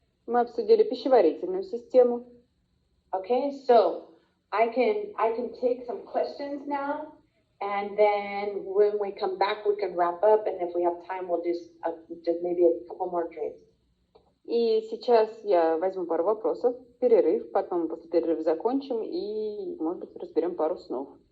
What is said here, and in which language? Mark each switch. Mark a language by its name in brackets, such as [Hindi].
[Russian] Мы обсудили пищеварительную систему. [English] Okay, so I can take some questions now, and then when we come back, we can wrap up, and if we have time, we'll do just maybe a couple more dreams. [Russian] И сейчас я возьму пару вопросов, перерыв, потом после перерыва закончим и, может быть, разберем пару снов.